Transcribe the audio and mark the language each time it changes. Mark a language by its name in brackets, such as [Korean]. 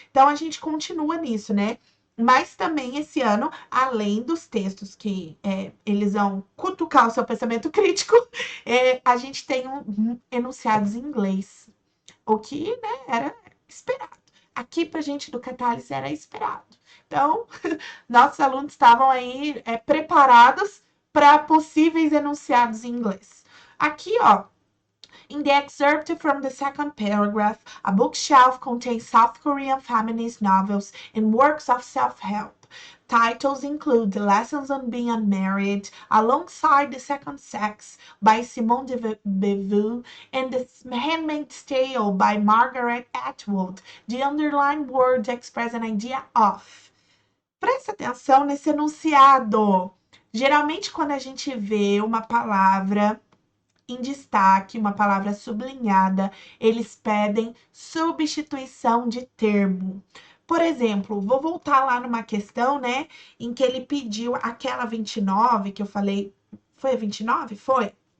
[Portuguese] Então a gente continua nisso, né? Mas também esse ano, além dos textos que eles vão cutucar o seu pensamento crítico, a gente tem enunciados em inglês, o que né, era esperado. Aqui para gente do Catálise era esperado. Então, nossos alunos estavam aí preparados para possíveis enunciados em inglês. Aqui, ó, [English] in the excerpt from the second paragraph, a bookshelf contains South Korean feminist novels and works of self-help. Titles include Lessons on Being Unmarried, Alongside the Second Sex by Simone de Beauvoir, and The Handmaid's Tale by Margaret Atwood. The underlined words express an idea of. [Portuguese] Presta atenção nesse enunciado. Geralmente, quando a gente vê uma palavra em destaque, uma palavra sublinhada, eles pedem substituição de termo. Por exemplo, vou voltar lá numa questão, né, em que ele pediu aquela 29 que eu falei, foi a 29? Foi.